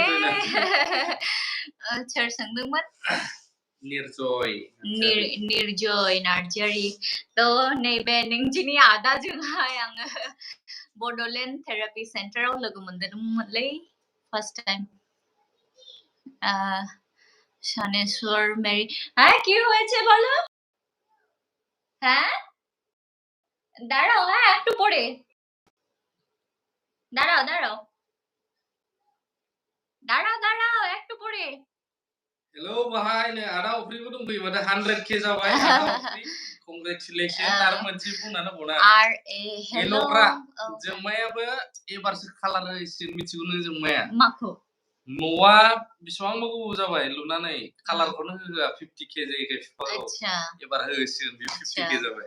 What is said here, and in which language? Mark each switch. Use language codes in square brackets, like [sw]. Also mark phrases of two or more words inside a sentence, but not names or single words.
[brx] सोर सोंदोंमोन निर्जय नार्जारि थ' नैबे नोंजिनि आदाजोंहाय आङो बड'लेण्ड थेरापि सेन्टाराव लोगो मोनदोंमोनलै फार्स्ट टाइम [bn] शानेश्वर मेरी হ্যাঁ কি হয়েছে বলো হ্যাঁ দাঁড়াও হ্যাঁ একটু পড়ে দাঁড়াও একটু পড়ে [brx] हेलो बाहाय नै आदा अफ्रिबो दंफैयो माथो 100k जाबाय आदा अफ्रि कंग्रेचुलेशन आरो मोनसे बुंनानै बना हेल'फ्रा जोंमायाबो एबारसो कालार होसिगोन मिथिगौ नों जोंमाया माखौ न'आ बिसिबांबा गोबाव जाबाय लुनानै कालारखौनो होआ 50k जायैखाय फिफाङाव एबार होसिगोन बे 50k जाबाय